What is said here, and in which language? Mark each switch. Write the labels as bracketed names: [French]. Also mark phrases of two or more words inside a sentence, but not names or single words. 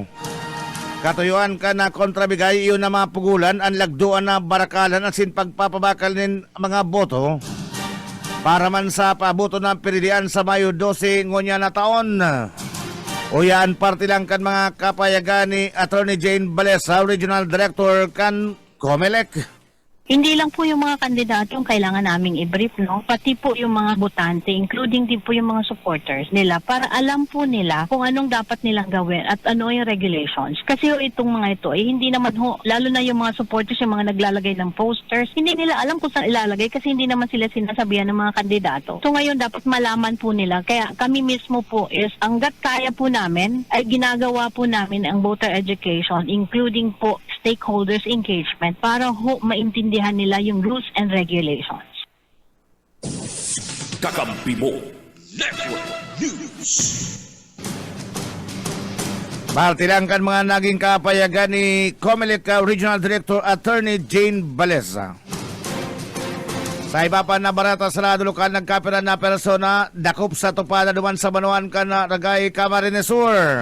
[Bikol] Katuyuan ka na kontrabigay iyon na mapugulan ang lagduan na barakalan asin pagpapabakal nin mga boto para man sa paboto ng pilihan sa Mayo 12 ngonya na taon. O yan parte lang kan mga kapayagan ni Attorney Jane Balesa, Regional Director kan COMELEC. [Filipino] Hindi lang po yung mga kandidato yung kailangan naming i-brief, no? Pati po yung mga botante, including din po yung mga supporters nila para alam po nila kung anong dapat nilang gawin at ano yung regulations. Kasi itong mga ito, hindi naman lalo na yung mga supporters, yung mga naglalagay ng posters, hindi nila alam kung saan ilalagay kasi hindi naman sila sinasabihan ng mga kandidato. So ngayon dapat malaman po nila. Kaya kami mismo po is, hanggat kaya po namin, ay ginagawa po namin ang [English] voter education, [Filipino] including po [English] stakeholders engagement [Filipino] para maintindihan nila yung [English] rules and regulations. [Filipino] Kakampi mo Network News. [Bikol] Parte lang kan mga naging kapayagan ni COMELEC Regional Director Attorney Jane Balesa. Sa iba pa na barata sa lado lokal nagkapiran na persona dakop sa tupada duman sa Banuan kan Ragay Camarines Sur.